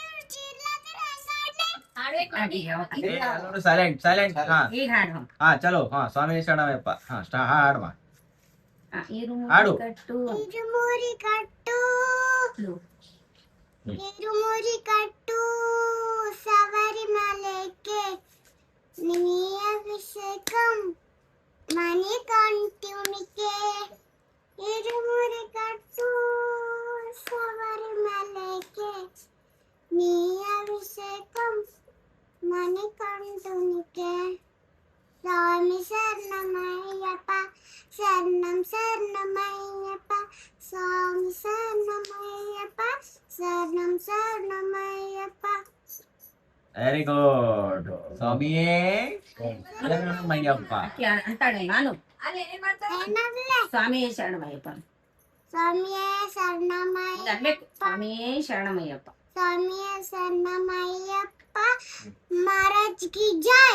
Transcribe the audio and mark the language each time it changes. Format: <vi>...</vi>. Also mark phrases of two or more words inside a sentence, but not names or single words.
<kn>ಸೈಲೆಂಟ್ ಸೈಲೆಂಟ್. ಈಗ ಹಾಡು. ಹಾ ಚಲೋ. ಹಾ ಸ್ವಾಮಿ ಶರಣಮಯ್ಯಪ್ಪ. ಹಾ ಹಾಡು ಮಾ. ಇರುಮುರಿ ಕಟ್ಟು, ಇರುಮುರಿ ಕಟ್ಟು, ಇರುಮುರಿ ಕಟ್ಟು ಶಬರಿಮಲೆಗೆ</kn> <te>నీ అభిషేకం మణికంఠునికే ఇరుమురి కట్టు శబరిమలకే నీ అభిషేకం మణికంఠునికే స్వామి శరణమయ్యప్ప శరణం శరణమయ్యప్ప స్వామి శరణ</te> <en>very good</en> <kn>ಸ್ವಾಮಿಯೇ ಶರಣಮಯ್ಯಪ್ಪ. ಅಂತಾಳೆ ನಾನು ಅಲ್ಲಿ ಏನ್ ಮಾಡ್ತಾರೆ? ಏನಂದ್ರೆ ಸ್ವಾಮಿಯೇ ಶರಣಮಯ್ಯಪ್ಪ ಸ್ವಾಮಿಯೇ ಶರಣಮಯ್ಯ ಅನ್ಬೇಕು. ಸ್ವಾಮಿಯೇ ಶರಣಮಯ್ಯಪ್ಪ. ಸ್ವಾಮಿಯೇ ಶರಣಮಯ್ಯಪ್ಪ</kn> <hi>महाराज की जय.</hi>